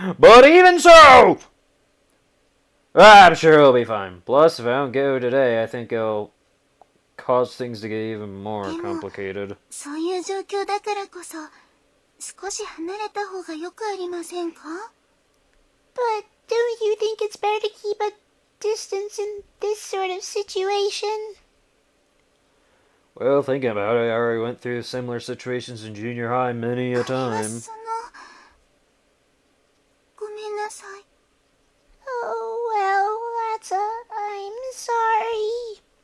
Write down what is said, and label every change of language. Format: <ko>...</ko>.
<en>But even so, I'm sure it'll be fine. Plus, if I don't go today, I think it'll cause things to get even more complicated.</en> <ja>そういう状況だからこそ、少し離れた方がよくありませんか？</ja> <en>But don't you think it's better to keep a distance in this sort of situation? Well, thinking about it, I already went through similar situations in junior high many a time.</en> <ja>ごめんなさい。</ja> <en>Oh, well, I'm sorry.</en>